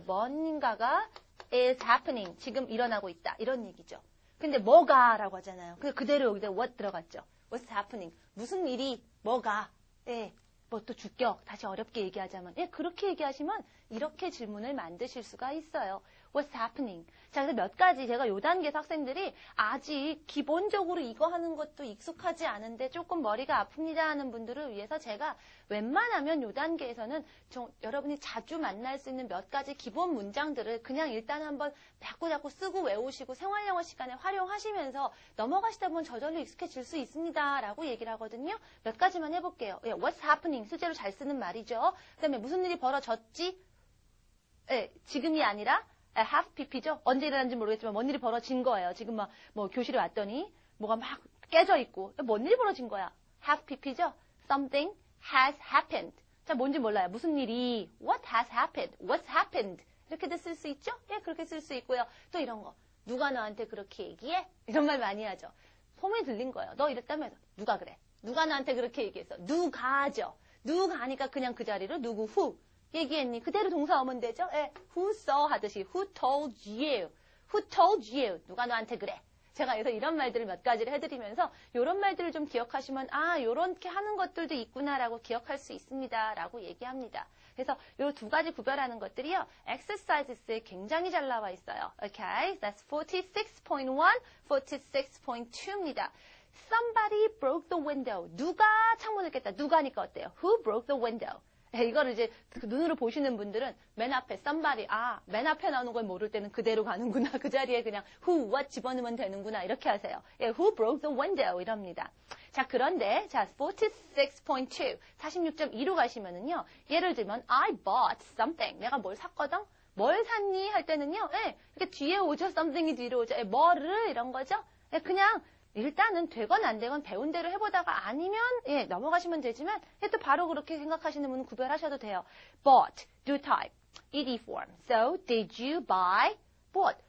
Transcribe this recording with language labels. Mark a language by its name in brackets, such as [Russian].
[English] 뭔가가 is happening. [Korean] 지금 일어나고 있다. 이런 얘기죠. 근데 뭐가 라고 하잖아요. 그대로 여기다 what 들어갔죠. What's happening? 무슨 일이, 뭐가. 예, 뭐 또 주격. 다시 어렵게 얘기하자면. 예, 그렇게 얘기하시면 이렇게 질문을 만드실 수가 있어요. [English] What's happening? [Korean] 자, 그래서 몇 가지 제가 요 단계에서 학생들이 아직 기본적으로 이거 하는 것도 익숙하지 않은데 조금 머리가 아픕니다 하는 분들을 위해서 제가 웬만하면 요 단계에서는 여러분이 자주 만날 수 있는 몇 가지 기본 문장들을 그냥 일단 한번 자꾸 쓰고 외우시고 생활영어 시간에 활용하시면서 넘어가시다 보면 저절로 익숙해질 수 있습니다 라고 얘기를 하거든요. 몇 가지만 해볼게요. 예, What's happening? 실제로 잘 쓰는 말이죠. 그 다음에 무슨 일이 벌어졌지? 예, 지금이 아니라 have pp죠. 언제 일어났는지 모르겠지만 뭔 일이 벌어진 거예요. 지금 뭐 교실에 왔더니 뭐가 막 깨져 있고 뭔 일이 벌어진 거야. [English] have pp죠. Something has happened. [Korean] 자, 뭔지 몰라요. [English] 무슨 일이 what has happened. [Korean] What's happened. 이렇게도 쓸 수 있죠. 예, 그렇게 쓸 수 있고요. 또 이런 거. 누가 너한테 그렇게 얘기해? 이런 말 많이 하죠. 소문이 들린 거예요. 너 이랬다면서. 누가 그래? 누가 나한테 그렇게 얘기했어? 누가죠. 누가 하니까 그냥 그 자리로 누구 who 얘기했니? 그대로 동사 오면 되죠? [English] 예, who saw 하듯이 who told you? Who told you? 누가 너한테 그래? [Korean] 제가 그래서 이런 말들을 몇 가지를 해드리면서 이런 말들을 좀 기억하시면 아, 요렇게 하는 것들도 있구나라고 기억할 수 있습니다라고 얘기합니다. 그래서 요 두 가지 구별하는 것들이요. exercises에 굉장히 잘 나와 있어요. [English] Okay, that's 46.1, 46.2입니다. Somebody broke the window. [Korean] 누가 창문을 깼다. 누가니까 어때요? Who broke the window? 이거를 이제 눈으로 보시는 분들은 맨 앞에 somebody, 맨 앞에 나오는 걸 모를 때는 그대로 가는구나. 그 자리에 그냥 who, what 집어넣으면 되는구나. 이렇게 하세요. 예, who broke the window 이럽니다. 자, 그런데 자, 46.2, 46.2로 가시면은요. [English] 예를 들면 I bought something. [Korean] 내가 뭘 샀거든? 뭘 샀니? 할 때는요. 예, 이렇게 뒤에 오죠. something이 뒤로 오죠. 예, 뭐를 이런 거죠. 예, 그냥 일단은 되건 안 되건 배운 대로 해보다가 아니면 예, 넘어가시면 되지만 예, 또 바로 그렇게 생각하시는 분은 구별하셔도 돼요. [English] Bought, do type, ed form. So, did you buy? Bought.